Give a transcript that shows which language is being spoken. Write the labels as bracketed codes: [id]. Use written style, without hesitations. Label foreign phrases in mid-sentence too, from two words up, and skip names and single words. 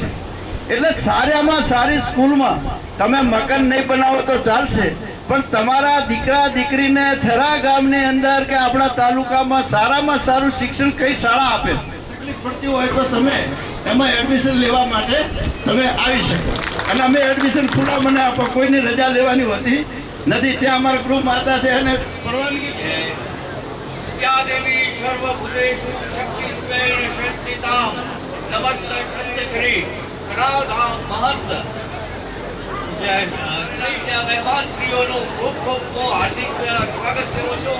[gu] એટલે સારામાં સારી સ્કૂલમાં તમે મકાન નહીં બનાવો તો ચાલશે, પણ તમારા દીકરા દીકરીને થરા ગામની અંદર કે આપણા તાલુકામાં સારામાં સારું શિક્ષણ કઈ શાળા આપે, તકલીફ પડતી હોય તો તમે એમાં એડમિશન લેવા માટે તમે આવી શકો. અને અમે એડમિશન ખુલ્લા મને આપો, કોઈની રજા લેવાની હોતી નથી. ત્યાં અમારા ગૃહ માતા છે અને પરવાનગી છે. [sa] या देवी सर्वभूतेषु शक्तिरूपेण संस्थितां नमस्ते श्री [gu] કરાધામ મહંત જય મહેમાન શ્રીઓનું ખૂબ ખૂબ હાર્દિક સ્વાગત કરું છું.